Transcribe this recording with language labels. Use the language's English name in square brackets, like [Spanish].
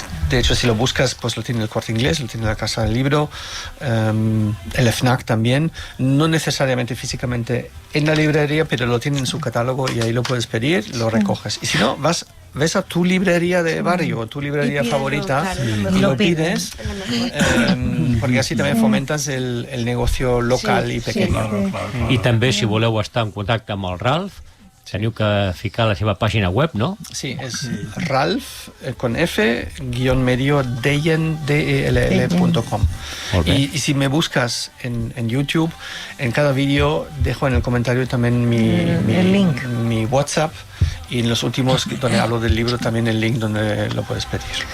[Spanish] De hecho, si lo buscas, pues lo tiene el Corte Inglés, lo tiene la Casa del Libro, el FNAC también, no necesariamente físicamente en la librería, pero lo tiene en su catálogo y ahí lo puedes pedir, lo recoges. Y si no, ves a tu librería de barrio o tu librería favorita y lo pides, porque así también fomentas el negocio local y pequeño. [Catalan] I també, si voleu estar en contacte amb el Ralph, teniu que ficar la seva pàgina web, no? [Spanish] Sí, es Ralph con F _medio dell.com. Y si me buscas en YouTube, en cada vídeo dejo en el comentario también el link. mi WhatsApp y en los últimos donde hablo del libro también el link donde lo puedes pedir.